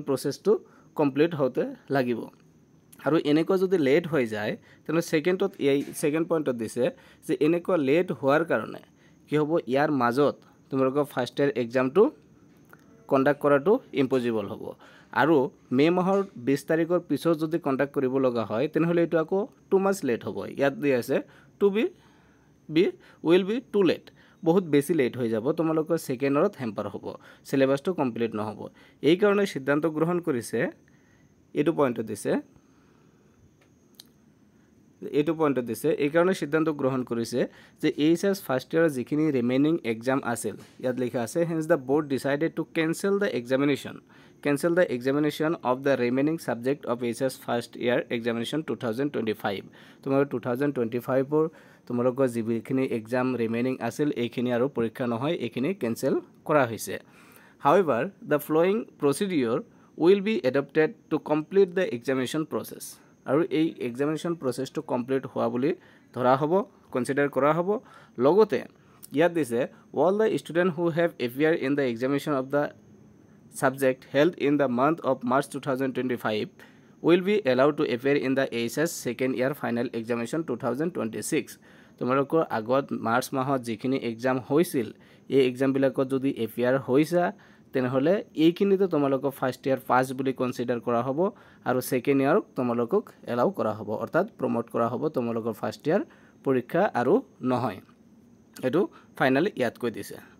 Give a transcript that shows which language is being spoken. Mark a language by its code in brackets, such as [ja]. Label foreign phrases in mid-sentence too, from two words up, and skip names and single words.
[as] প্ৰসেসটো কমপ্লিট হতে লাগিব আৰু এনেকৈ যদি লেট হৈ যায় তেনে সেকেন্ড পইণ্টত দিছে যে এনেকৈ লেট হোৱাৰ কাৰণে কি হ'ব ইয়াৰ মাজত তোমালোকৰ [en] first year [as] এক্সামটো কন্ডাক্ট কৰাটো ইম্পসিবল হ'ব আৰু মে মাহৰ 20 তাৰিখৰ পিছত যদি কন্ডাক্ট কৰিব লগা হয় তেনেহলে এটো আকৌ 2 মাস লেট হ'ব ইয়াত দি আছে [en] to be will be too late [as] বহুত বেছি লেট হৈ যাব তোমালোকৰ সেকেন্ডত হেম্পাৰ হ'ব সিলেবাসটো কমপ্লিট নহব এই কাৰণে সিদ্ধান্ত গ্ৰহণ কৰিছে এটো পইণ্ট দিছে এই কাৰণে সিদ্ধান্ত গ্ৰহণ কৰিছে যে এইচএস [en] first year [as] যিখিনি ৰিমেইনিং এক্সাম আছিল ইয়াত লিখা আছে [en] hence the board decided to cancel the examination of the remaining subject of HS first year examination 2025 [as] তোমালোকৰ 2025 ৰ তোমালোকৰ যিখিনি এক্সাম ৰিমেইনিং আছিল এইখিনি আৰু পৰীক্ষা নহয় এইখিনি কেনসেল কৰা হৈছে [en] however the following procedure will be adopted to complete the examination process [as] আৰু এই এক্সামিনেশ্যন প্ৰসেসটো কমপ্লিট হোৱা বুলি ধৰা হ'ব কনসিডাৰ কৰা হ'ব লগতে ইয়াত দিছে all [en] the students who have appeared in the examination of the subject held in the month of March 2025 will be allowed to appear in the HS second year final examination 2026 [as] তোমালোকৰ আগত মাৰ্চ মাহত যিখিনি এক্সাম হৈছিল এই এক্সাম বিলাকত যদি এপিয়াৰ হৈছা তেনেহলে এইখিনিতে তোমালোকক [en] first year pass [as] বুলি কনসিডাৰ কৰা হ'ব আৰু [en] second year [as] তোমালোকক এলাউ কৰা হ'ব অৰ্থাৎ প্ৰমোট কৰা হ'ব তোমালোকৰ [en] first year [as] পৰীক্ষা আৰু নহয় এটো ফাইনালি ইয়াত কৈ দিছে